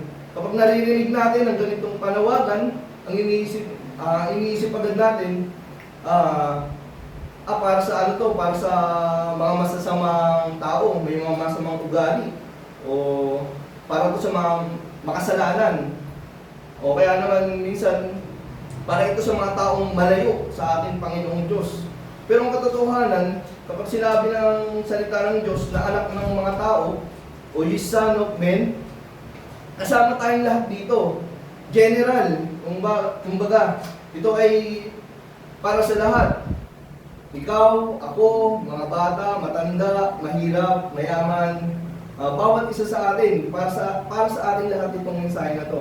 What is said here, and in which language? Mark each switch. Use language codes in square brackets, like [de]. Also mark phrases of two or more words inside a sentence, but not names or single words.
[tl] Kapag naririnig natin ang ganitong panawagan, ang iniisip agad natin, para sa ano to, para sa mga masasamang tao, may mga masamang ugali, o para to sa mga makasalanan, o kaya naman minsan, para ito sa mga taong malayo sa ating Panginoong Diyos. Pero ang katotohanan, kapag sinabi ng salita ng Diyos na anak ng mga tao, [en] o ye son of men, [tl] kasama tayong lahat dito. General, kumbaga, ito ay para sa lahat. Ikaw, ako, mga bata, matanda, mahirap, mayaman, bawat isa sa atin, para sa ating lahat itong mensahe na to.